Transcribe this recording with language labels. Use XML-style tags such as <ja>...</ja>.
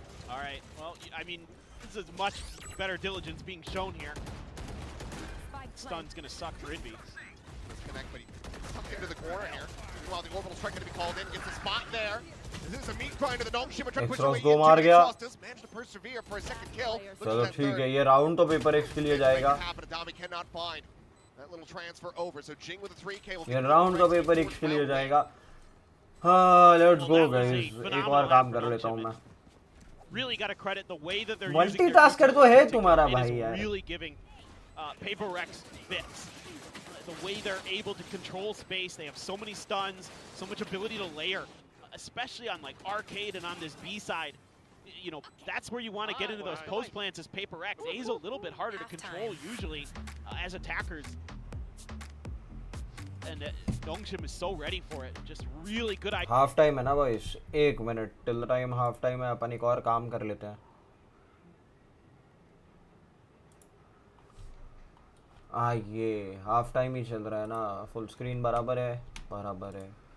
<en>All right, well, I mean, this is much better diligence being shown here. Stun's going to suck for Envy. Disconnect, but he tucked into the corner here. Meanwhile, the orbital strike going to be called in, gets the spot there. This is a meat grind to the Nong Shimmer, trying to push away into Justice. Managed to persevere for a second kill.</en> <hi>चलो ठीक है, ये round तो paper x के लिए जाएगा।</hi> <en>Cannot find that little transfer over. So Jing with a 3K will</en> <hi>ये round तो पेपर एक्स के लिए जाएगा। हाँ,</hi> <en>let's go guys,</en> <hi>एक और काम कर लेता हूँ मैं।</hi> <en>Really got to credit the way that they're</en> <hi>multitasker तो है तुम्हारा भाई यार।</hi> <en>Really giving PRX fits. The way they're able to control space, they have so many stuns, so much ability to layer, especially on like arcade and on this B side. You know, that's where you want to get into those post plants as PRX. A is a little bit harder to control usually as attackers. And Dongshim is so ready for it. Just really good idea.</en> <hi>Half time है ना boys, 1 minute till time half time है, अपन एक और काम कर लेते हैं। ये हाफ टाइम ही चल रहा है ना, फुल स्क्रीन बराबर है, बराबर है।</hi>